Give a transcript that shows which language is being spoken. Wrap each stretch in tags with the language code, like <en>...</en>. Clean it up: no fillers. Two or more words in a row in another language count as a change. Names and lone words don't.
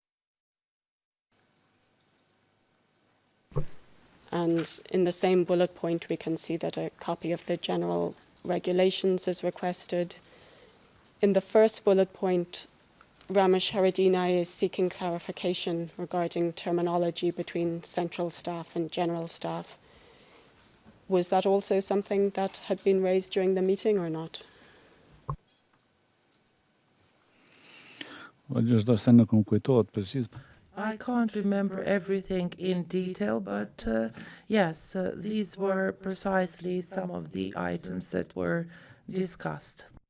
<en>And in the same bullet point, we can see that a copy of the general regulations is requested. In the first bullet point, Ramush Haradinaj is seeking clarification regarding terminology between central staff and general staff. Was that also something that had been raised during the meeting or not?</en> <sq>gjithashtu se nuk më kujtohet precis.</sq> <en>I can't remember everything in detail, but yes, these were precisely some of the items that were discussed.</en>